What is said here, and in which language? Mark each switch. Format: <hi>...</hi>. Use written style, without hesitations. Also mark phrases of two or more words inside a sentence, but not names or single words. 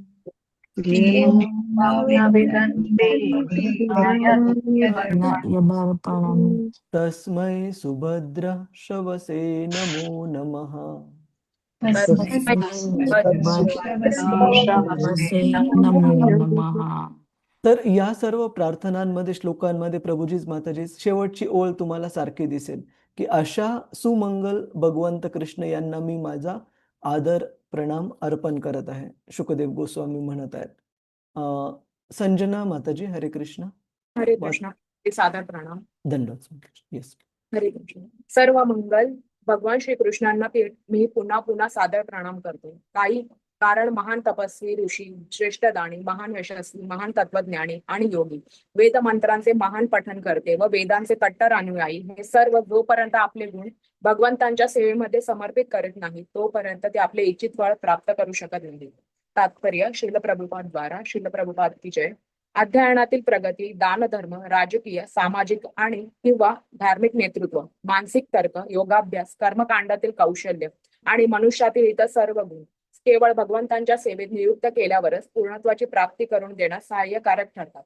<sa>यदर्पणम्. तस्मै सुभद्र शवसे नमो नमः. तस्मै भगवसे नमो नमः.</sa> <mr>तर या सर्व प्रार्थनांमध्ये, श्लोकांमध्ये प्रभुजीच माताजी शेवटची ओळ तुम्हाला सारखी दिसेल की अशा सुमंगल भगवंत कृष्ण यांना मी माझा आदर प्रणाम अर्पण करत आहे, शुकदेव गोस्वामी म्हणत आहेत. संजना माताजी, हरे कृष्ण. हरे कृष्ण. सादर प्रणाम. धन्यवाद. येस. हरे कृष्ण. सर्व मंगल भगवान श्रीकृष्णांना मी पुन्हा पुन्हा सादर प्रणाम करतो. कारण महान तपस्वी, ऋषी, श्रेष्ठ दानी, महान यशस्वी, महान तत्वज्ञानी आणि योगी, वेद मंत्रांचे महान पठन करते व वेदांचे कट्टर अनुयायी, हे सर्व जोपर्यंत आपले गुण भगवंतांच्या सेवेमध्ये समर्पित करत नाही तोपर्यंत ते आपले इच्छित फळ प्राप्त करू शकत नाही. तात्पर्य श्रील प्रभुपाद द्वारा.</mr> <hi>श्रील प्रभुपाद की जय.</hi> <mr>अध्ययनातील प्रगती, दानधर्म, राजकीय, सामाजिक आणि किंवा धार्मिक नेतृत्व, मानसिक तर्क, योगाभ्यास, कर्मकांडातील कौशल्य आणि मनुष्यातील इतर सर्व गुण केवळ भगवंतांच्या सेवेत नियुक्त केल्यावरच पूर्णत्वाची प्राप्ती करून देण्यास सहाय्यकारक ठरतात.</mr>